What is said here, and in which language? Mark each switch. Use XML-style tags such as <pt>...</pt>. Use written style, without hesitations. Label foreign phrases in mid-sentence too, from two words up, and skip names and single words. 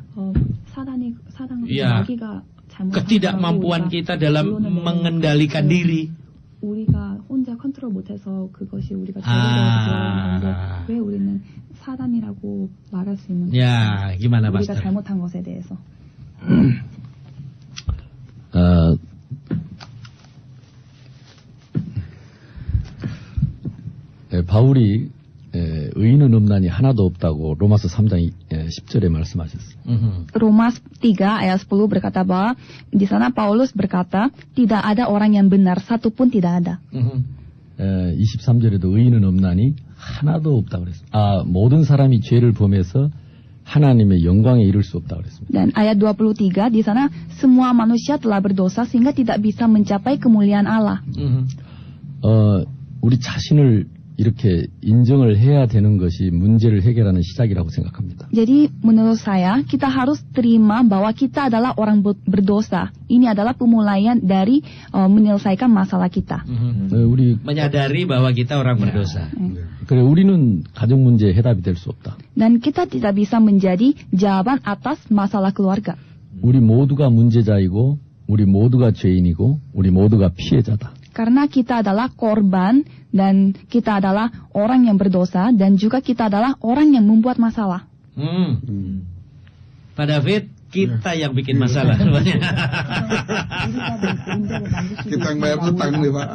<id>Ya. Ketidakmampuan kita dalam mengendalikan diri. Ya, gimana Pastor?</id> <ko>바울이 의인은 없나니 하나도 없다고 로마서 3장 10절에 말씀하셨어요.</ko> <id>Roma 3 ayat 10 berkata bahwa di sana Paulus berkata tidak ada orang yang benar, satu pun tidak ada.</id> <ko>23절에도 의인은 없나니 하나도 없다고 그랬어요. 모든 사람이 죄를 범해서 하나님의 영광에 이를 수 없다고 그랬습니다.</ko> <id>Dan ayat 23 di sana semua manusia telah berdosa sehing가 tidak bisa mencapai kemuliaan Allah.</id> <ko>우리 자신을 이렇게 인정을 해야 되는 것이 문제를 해결하는 시작이라고 생각합니다.</ko> <id>Jadi menurut saya kita harus terima bahwa kita adalah orang berdosa. Ini adalah pemulaian dari menyelesaikan masalah kita.</id> <ko>우리</ko> <id>menyadari bahwa kita orang berdosa.</id> <ko>그래 우리는 가정 문제의 해답이 될 수 없다.</ko> <id>Dan kita tidak bisa menjadi jawaban atas masalah keluarga.</id> <ko>우리 모두가 문제자이고 우리 모두가 죄인이고 우리 모두가 피해자다.</ko> <id>Karena kita adalah korban dan kita adalah orang yang berdosa dan juga kita adalah orang yang membuat masalah. Pak David, kita yang bikin masalah. Kita yang bayar utang nih Pak.</id>